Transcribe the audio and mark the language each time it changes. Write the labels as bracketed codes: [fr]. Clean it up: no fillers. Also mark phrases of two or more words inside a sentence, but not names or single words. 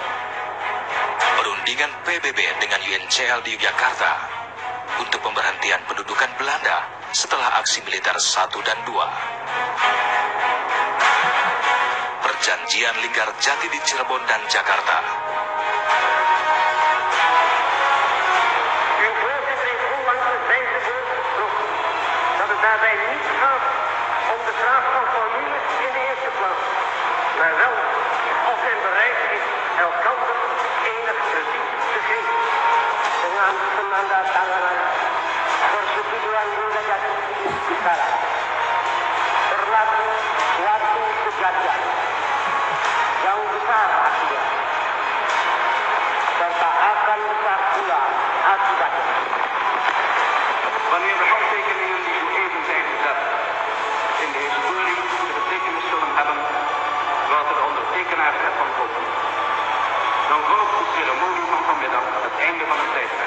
[id] Perundingan PBB dengan UNCL di Yogyakarta untuk pemberhentian pendudukan Belanda setelah aksi militer 1 dan 2. Perjanjian Linggar Jati di Cirebon dan Jakarta. [nl] Daarbij niet gaat om de vraag van formules in de eerste plaats, maar wel of men bereid is elkander enig krediet te geven. [id] Dengan penandatanganan persetujuan Linggar Jati sekarang berlaku suatu kejadian yang besar artinya, serta akan besar pula akibatnya. [nl] Wanneer de handtekeningen die zo even zijn gezet in de historie de betekenis zullen hebben welke de ondertekenaars ervan hopen, dan volgt de ceremonie van vanmiddag het einde van het tijdperk.